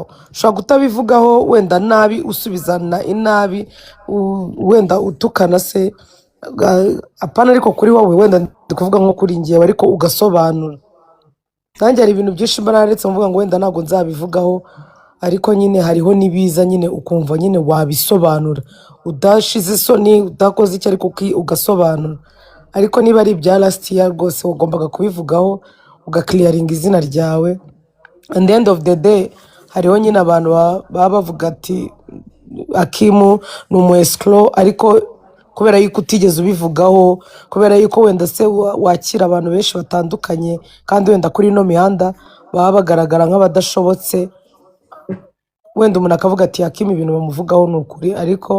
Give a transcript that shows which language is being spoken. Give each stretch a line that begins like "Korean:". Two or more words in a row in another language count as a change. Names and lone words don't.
Kinyarwanda: Ushobora kutabivugaho wenda nabi, usubizana inabi, wenda utukana se, apana, ariko kuri wowe wenda ndi kuvuga nko kuri ngewe, ariko ugasobanura. Nanjye hari ibintu byinshi mba naretse mvuga ngo wenda ntabwo nzabivugaho, ariko nyine hariho nibiza nyine ukumva nyine wabisobanura udashize isoni, udakoze icyo, ariko ugasobanura. Ariko niba ari ibya
English: last year
Kinyarwanda: rwose ugombaga kubivugaho, ugakiliyaringa izina ryawe.
English: At the end of the day,
Kinyarwanda: hariho nyine abantu baba bavuga ati Akimu ni umu escrow, ariko kubera yuko utigeze ubivugaho, kubera yuko wenda se wakira abantu benshi batandukanye, kandi wenda kuri ino mihanda baba bagaragara nk'abadashobotse, wenda umuntu akavuga ati Akimu ibintu bamuvugaho ni ukuri, ariko